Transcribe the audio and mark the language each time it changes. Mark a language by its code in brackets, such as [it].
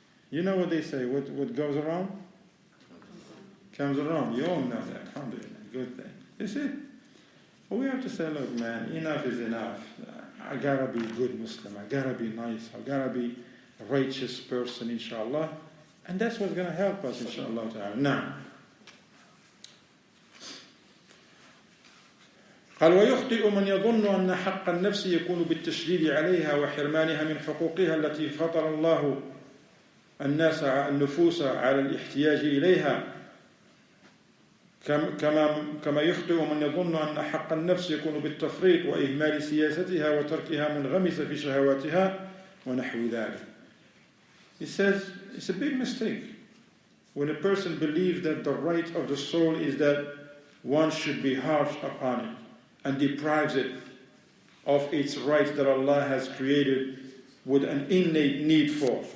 [en] You know what they say, what goes around? Comes around. You all know that, alhamdulillah, good thing. That's it. But we have to say, look, man, enough is enough. I gotta be a good Muslim, I gotta be nice, I gotta be a righteous person, inshallah. And that's what's going to help us, inshallah ta'ala. [ar] Now, قال ويخطئ من يظن أن حق النفس يكون بالتشديد عليها وحرمانها من حقوقها التي فطر الله النفوس على الاحتياج إليها كما يخطئ من يظن أن حق النفس يكون بالتفريط وإهمال سياستها وتركها منغمسة في شهواتها ونحو ذلك. [en] He says it's a big mistake when a person believes that the right of the soul is that one should be harsh upon it and deprives it of its rights that Allah has created with an innate need for.